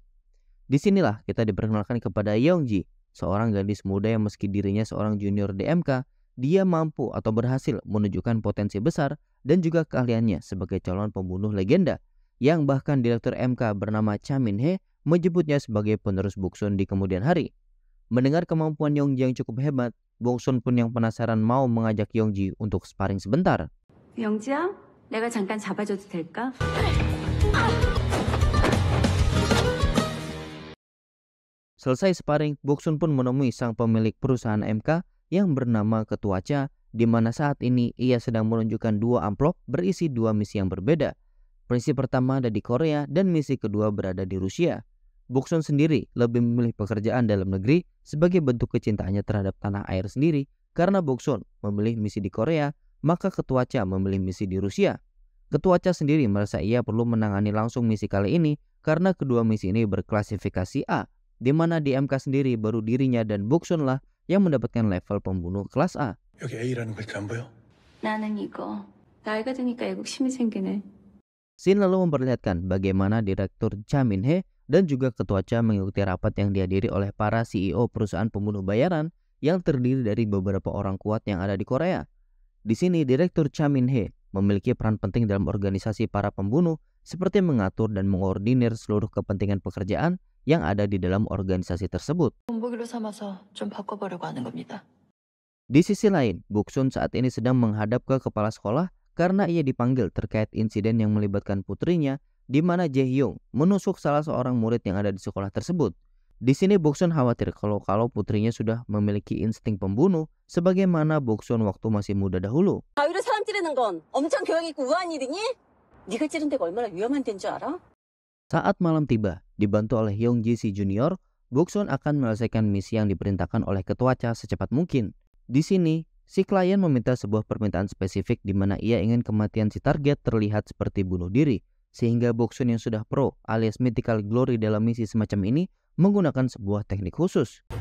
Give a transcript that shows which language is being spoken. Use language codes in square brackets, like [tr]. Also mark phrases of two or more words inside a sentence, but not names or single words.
[id] Disinilah kita diperkenalkan kepada Yeongji, seorang gadis muda yang meski dirinya seorang junior DMK, dia mampu atau berhasil menunjukkan potensi besar dan juga keahliannya sebagai calon pembunuh legenda, yang bahkan direktur MK bernama Cha Min-hye menyebutnya sebagai penerus Boksun di kemudian hari. Mendengar kemampuan Yeongji yang cukup hebat, Boksun pun yang penasaran mau mengajak Yeongji untuk sparring sebentar. [ko] 영지야, 내가 잠깐 잡아줘도 될까? [id] Selesai sparring, Boksun pun menemui sang pemilik perusahaan MK yang bernama Ketua Cha, di mana saat ini ia sedang menunjukkan 2 amplop berisi 2 misi yang berbeda. Misi pertama ada di Korea dan misi kedua berada di Rusia. Boksun sendiri lebih memilih pekerjaan dalam negeri sebagai bentuk kecintaannya terhadap tanah air sendiri. Karena Boksun memilih misi di Korea, maka Ketua Cha memilih misi di Rusia. Ketua Cha sendiri merasa ia perlu menangani langsung misi kali ini karena kedua misi ini berklasifikasi A, di mana di MK sendiri baru dirinya dan Boksun lah yang mendapatkan level pembunuh kelas A. [ko] 여기 A라는 글자 안 보여? 나는 이거 나이가 드니까 애국심이 생기네. [id] Scene lalu memperlihatkan bagaimana Direktur Cha Min-hye dan juga Ketua Cha mengikuti rapat yang dihadiri oleh para CEO perusahaan pembunuh bayaran yang terdiri dari beberapa orang kuat yang ada di Korea. Di sini Direktur Cha Min-hye memiliki peran penting dalam organisasi para pembunuh seperti mengatur dan mengordinir seluruh kepentingan pekerjaan yang ada di dalam organisasi tersebut. [ko] 본보기로 삼아서 좀 바꿔보려고 하는 겁니다. [id] Di sisi lain, Boksun saat ini sedang menghadap ke kepala sekolah karena ia dipanggil terkait insiden yang melibatkan putrinya, di mana Jae-hyung menusuk salah seorang murid yang ada di sekolah tersebut. Di sini Boksun khawatir kalau putrinya sudah memiliki insting pembunuh sebagaimana Boksun waktu masih muda dahulu. [ko] 가위로 사람 찌르는 건 엄청 교양 있고 우아한 일이니? 네가 찌른 데가 얼마나 위험한 데인 줄 알아? [id] Saat malam tiba, dibantu oleh Yeongji si junior, Boksun akan menyelesaikan misi yang diperintahkan oleh Ketua Cha secepat mungkin. Di sini, si klien meminta sebuah permintaan spesifik di mana ia ingin kematian si target terlihat seperti bunuh diri, sehingga Boksun yang sudah pro alias [en] mythical glory [id] dalam misi semacam ini menggunakan sebuah teknik khusus.